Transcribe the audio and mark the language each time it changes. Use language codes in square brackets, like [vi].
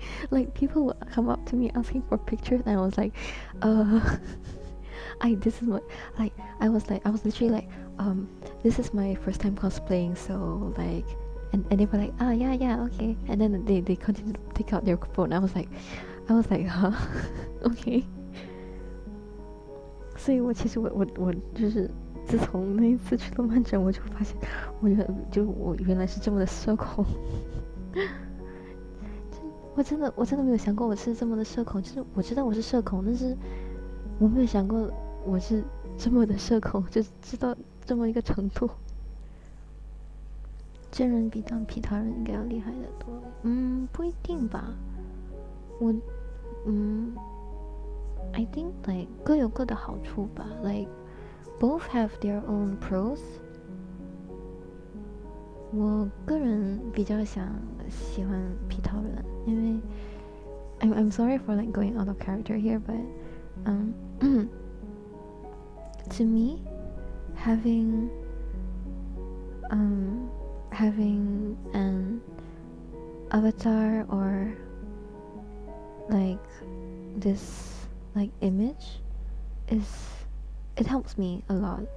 [en] Like people would come up to me asking for pictures, and I was like, uh, I this is what like I was literally like, this is my first time cosplaying, so like, and they were like, ah, yeah, yeah, okay, and then they continued to take out their phone. I was like, huh, okay. [zh] 所以我其实我就是自从那一次去动漫展，我就发现，我原就我原来是这么的社恐。我真的没有想过我是这么的社恐，就是我知道我是社恐，但是我没有想过我是这么的社恐，就知道这么一个程度。真人比当皮套人应该要厉害得多。不一定吧。 [en] I think like [zh] 各有各的好处吧。 [en] Like both have their own pros. [zh] 我个人比较喜欢皮套人，因为 [en] I'm sorry for like going out of character here, but to me, having having an avatar or like this like image it helps me a lot.